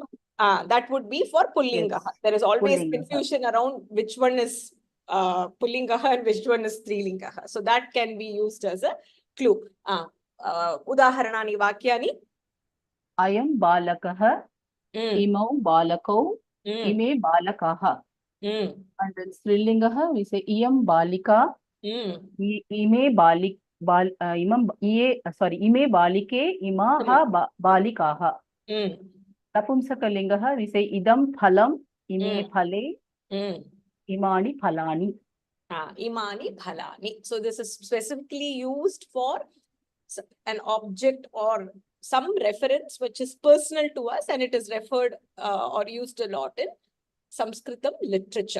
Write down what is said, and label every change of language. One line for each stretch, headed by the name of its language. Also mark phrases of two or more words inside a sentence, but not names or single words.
English: That would be for Pullingaha. Yes. There is always Pullingaha. confusion around which one is Pullingaha and which one is Strilingaha. So that can be used as a clue.
Sanskrit: Udaharanani Vakyani. I am Balakaha, Imau Balakau, Ime Balakaha.
English: And then Strilingaha, we say
Sanskrit: Iyam Balika, Ime Balik, Ime Balike, Imaha Balikaha.
English: Napumsakalingaha, we say
Sanskrit: Idam Phalam, Ime Phale, Imani Phalani. Imani Phalani.
English: So this is specifically used for an object or some reference which is personal to us, and it is referred or used a lot in Samskritam literature.